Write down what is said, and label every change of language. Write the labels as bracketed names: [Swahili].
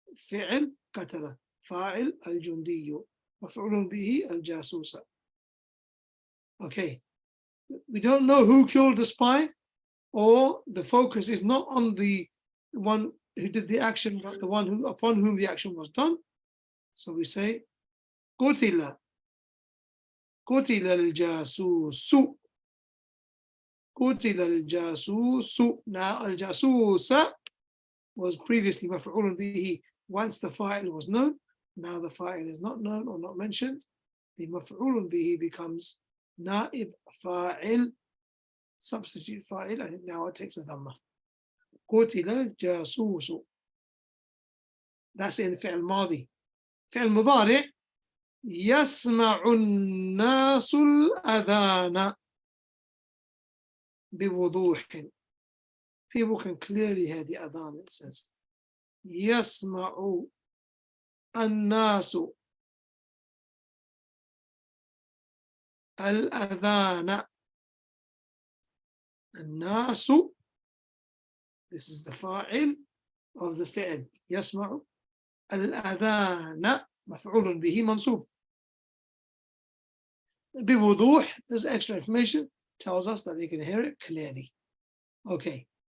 [Arabic] فعل قتل فاعل الجندي مفعول به الجاسوس. [English] Okay, we don't know who killed the spy, or the focus is not on the one who did the action, but the one upon whom the action was done. So we say [Arabic] قتل قتل الجاسوس قتل الجاسوس. [English] Now الجاسوس was previously مفعول به. Once the fa'il was known, now the fa'il is not known or not mentioned. The مفعول به becomes نائب فاعل, substitute fa'il, and now it takes a dhamma. [Arabic] قتل الجاسوس. [English] That's in the فعل الماضي. [Arabic] فعل المضارع يسمع الناس الأذان بوضوح. [English] People can clearly hear the adhan. It says [Arabic] يسمع الناس الأذان. [English] الناس, this is the fa'il of the fi'l يسمع. [Arabic] الأذان مفعول به منصوب. [English] بوضوح, there's extra information, tells us that they can hear it clearly. Okay.